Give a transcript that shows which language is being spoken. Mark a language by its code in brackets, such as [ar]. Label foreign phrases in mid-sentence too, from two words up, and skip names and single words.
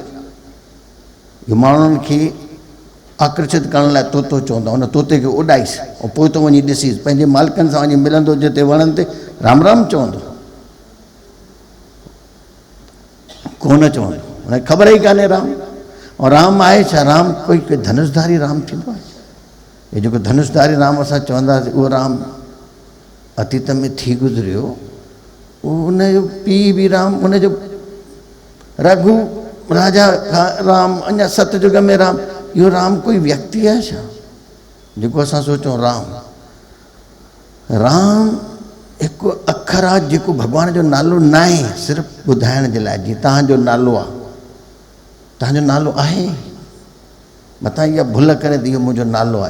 [sd] इहो माण्हुनि खे आकर्षित करण लाइ तोतो चवंदो आहे, उन तोते खे उॾाईसि, ऐं पोइ तो वञी ॾिसीसि, पंहिंजे मालिकनि सां वञी मिलंदो, जिते वणनि ते राम राम चवंदो, कोन चवंदो, हुनखे ख़बर ई कान्हे राम। ऐं राम आहे छा? राम कोई धनुषधारी राम थींदो आहे? हे जेको धनुषधारी राम असां चवंदासीं, उहो राम अतीत में थी गुज़रियो। उनजो पीउ बि राम, उनजो रघु राजा राम, अञा सतयुग में राम। इहो राम कोई व्यक्ति आहे छा जेको असां सोचूं राम? राम हिकु अखर आहे जेको भॻवान जो नालो न आहे, सिर्फ़ु ॿुधाइण जे लाइ। जीअं तव्हांजो नालो आहे, तव्हांजो नालो आहे मथां इहा भुल करे त इहो मुंहिंजो नालो आहे।